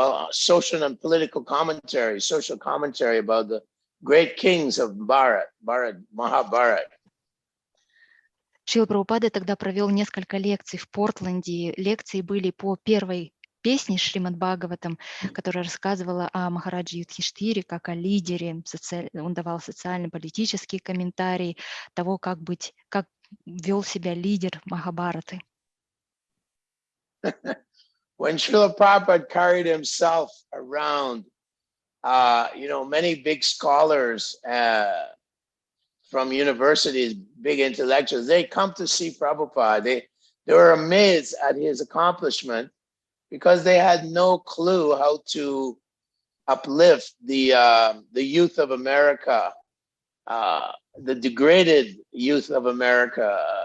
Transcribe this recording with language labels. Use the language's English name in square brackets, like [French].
[English] Social and political commentary, social commentary about the great kings of Mahabharat. [Russian] Шрила Прабхупада тогда провел несколько лекций в Портленде. Лекции были по первой песне Шримад Бхагаватам, которая рассказывала о Махараджи Юдхиштире как о лидере. Он давал социально-политические комментарии того, как вел себя лидер Махабхараты. [English] When Srila Prabhupada carried himself around, many big scholars from universities, big intellectuals, they come to see Prabhupada. They were amazed at his accomplishment because they had no clue how to uplift the youth of America, the degraded youth of America.